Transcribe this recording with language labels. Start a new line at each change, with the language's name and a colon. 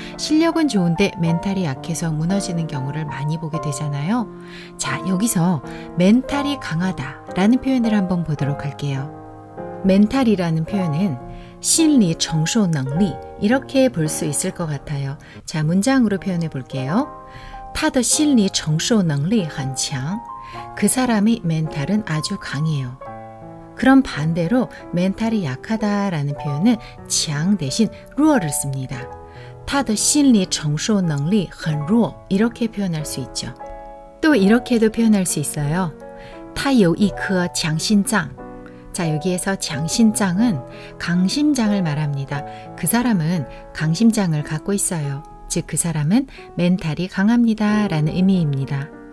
Korean: 실력은 좋은데 멘탈이 약해서 무너지는 경우를 많이 보게 되잖아요. 자, 여기서 멘탈이 강하다라는 표현을 한번 보도록 할게요. 멘탈이라는 표현은 심리承受能力 이렇게 볼 수 있을 것 같아요. 자, 문장으로 표현해 볼게요.
Chinese: 他的心理承受能力很强.
Korean: 그 사람의 멘탈은 아주 강해요. 그럼 반대로 멘탈이 약하다라는 표현은 强 대신 弱를 씁니다.
Chinese: 他的心理承受能力很弱
Korean: 이렇게 표현할 수 있죠. 또 이렇게도 표현할 수 있어요.
Chinese: 他有一颗强心脏.
Korean: 자, 여기에서 장신장은 강심장을 말합니다. 그 사람은 강심장을 갖고 있어요. 즉, 그 사람은 멘탈이 강합니다 라는 의미입니다.